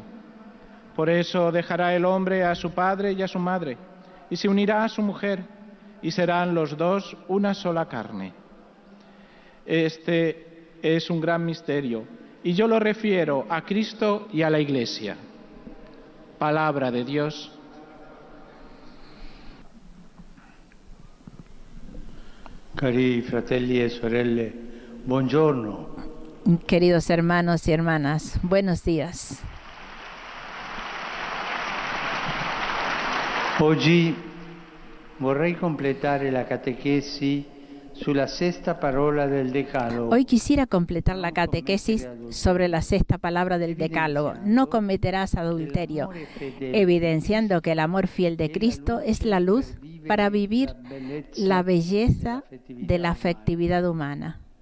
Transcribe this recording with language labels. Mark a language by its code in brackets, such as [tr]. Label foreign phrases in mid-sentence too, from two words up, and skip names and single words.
[es] Por eso dejará el hombre a su padre y a su madre, y se unirá a su mujer, y serán los dos una sola carne. Este es un gran misterio, y yo lo refiero a Cristo y a la Iglesia. Palabra de Dios. [it] Cari fratelli e sorelle, buongiorno. [es] Queridos hermanos y hermanas, buenos días. [it] Oggi vorrei completare la catechesi sulla sesta parola del Decálogo. [es] Hoy quisiera completar la catequesis sobre la sexta palabra del Decálogo. No cometerás adulterio, evidenciando que el amor fiel de Cristo es la luz para vivir la belleza de la afectividad humana.